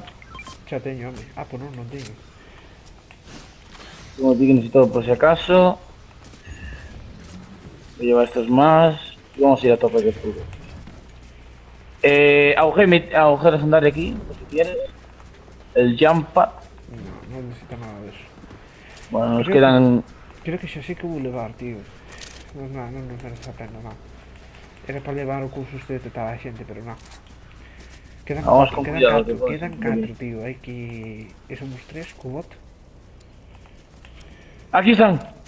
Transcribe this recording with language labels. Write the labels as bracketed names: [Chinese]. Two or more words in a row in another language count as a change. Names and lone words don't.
[Spanish] Ya teño, hombre. Ah, pues no teño. Tengo aquí que necesito por si acaso. Voy a llevar estos más. Y vamos a ir a tope de escudo. Agujero legendario aquí, por si quieres. El [English] jump pad. [Spanish] No necesito nada de eso. Bueno, nos Creo quedan. [Galician] Creo que xa sei que vou levar, tío. Non merece a pena, non. Era para levar o curso este de detectar a xente, pero non. Quedan [Spanish] Vamos [Galician] 4, [Spanish] con [Galician] quedan [Spanish] cuidado, [Galician] 4, [Spanish] que [Galician] quedan [Spanish] puede [Galician] 4, tío. Hai que... somos 3, co bot. [Spanish] Aquí están.